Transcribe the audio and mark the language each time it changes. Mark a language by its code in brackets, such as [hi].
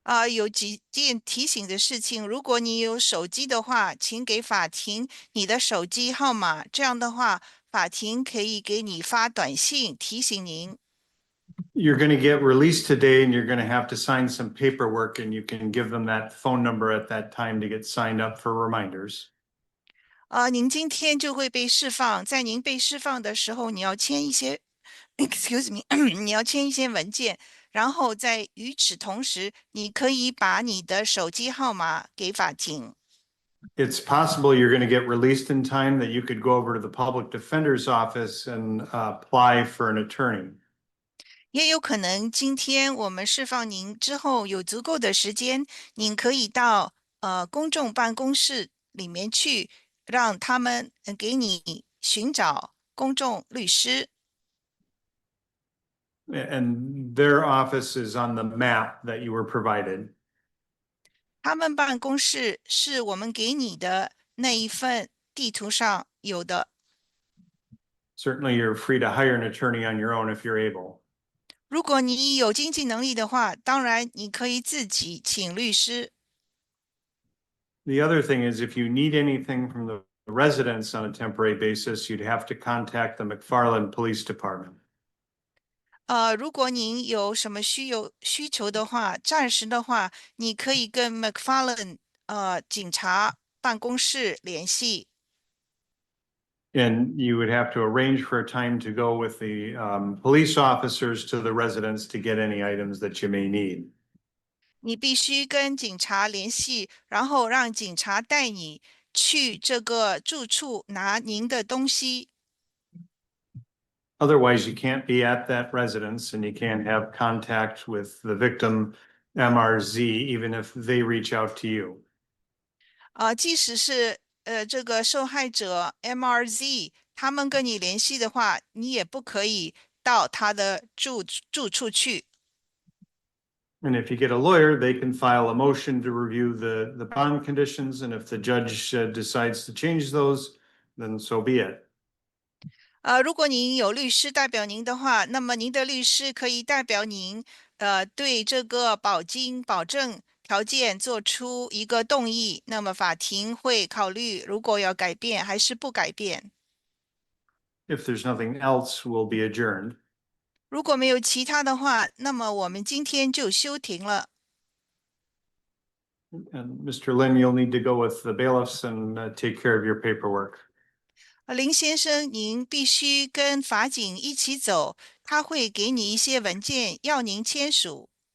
[zh] 有几件提醒的事情，如果你有手机的话，请给法庭你的手机号码，这样的话，法庭可以给你发短信提醒您。 [en] You're going to get released today and you're going to have to sign some paperwork, and you can give them that phone number at that time to get signed up for reminders. [zh] 您今天就会被释放，在您被释放的时候，你要签一些， [en] excuse me， [zh] 你要签一些文件，然后在与此同时，你可以把你的手机号码给法庭。 [en] It's possible you're going to get released in time that you could go over to the public defender's office and apply for an attorney. [zh] 也有可能今天我们释放您之后有足够的时间，您可以到公众办公室里面去，让他们给你寻找公众律师。 [en] And their office is on the map that you were provided. [zh] 他们办公室是我们给你的那一份地图上有的。 [en] Certainly, you're free to hire an attorney on your own if you're able. [zh] 如果你有经济能力的话，当然你可以自己请律师。 [en] The other thing is, if you need anything from the residents on a temporary basis, you'd have to contact the McFarland Police Department. [zh] 如果您有什么需求的话，暂时的话，你可以跟 McFarland 警察办公室联系。 [en] And you would have to arrange for a time to go with the police officers to the residents to get any items that you may need. [zh] 你必须跟警察联系，然后让警察带你去这个住处拿您的东西。 [en] Otherwise, you can't be at that residence and you can't have contact with the victim MRZ, even if they reach out to you. [zh] 即使是这个受害者 MRZ 他们跟你联系的话，你也不可以到他的住处去。 [en] And if you get a lawyer, they can file a motion to review the bond conditions. And if the judge decides to change those, then so be it. [zh] 如果您有律师代表您的话，那么您的律师可以代表您，对这个保证条件做出一个动议，那么法庭会考虑如果要改变还是不改变。 [en] If there's nothing else, we'll be adjourned. [zh] 如果没有其他的话，那么我们今天就休庭了。 [en] And Mr. Lin, you'll need to go with the bailiffs and take care of your paperwork. [zh] 林先生，您必须跟法警一起走，他会给你一些文件要您签署。